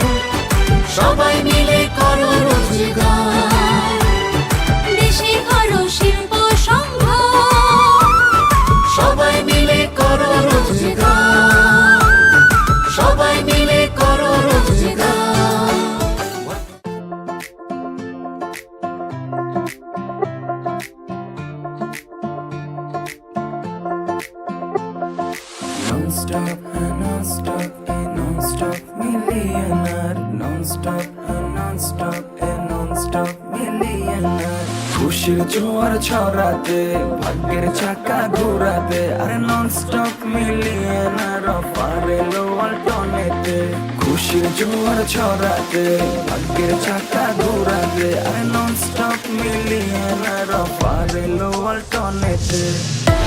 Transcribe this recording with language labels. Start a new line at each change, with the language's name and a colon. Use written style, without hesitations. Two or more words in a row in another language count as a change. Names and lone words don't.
Bangla: সবাই মিলে করো রোজগার। দেশে করো শিল্প সম্ভার, সবাই মিলে করো রোজগার, সবাই মিলে করো রোজগার।
English: Non-stop, non-stop, non-stop millionaire. Non-stop, non-stop, non-stop millionaire.
Bangla: খুশির জোয়ার ছড়াতে ভাগ্যের চাকা ঘোরাতে, আরে
English: non-stop millionaire offer
Bangla: এলো ওয়ালটনেতে। খুশির জোয়ার ছড়াতে ভাগ্যের চাকা ঘোরাতে, আরে
English: non-stop millionaire offer
Bangla: এলো ওয়ালটনেতে।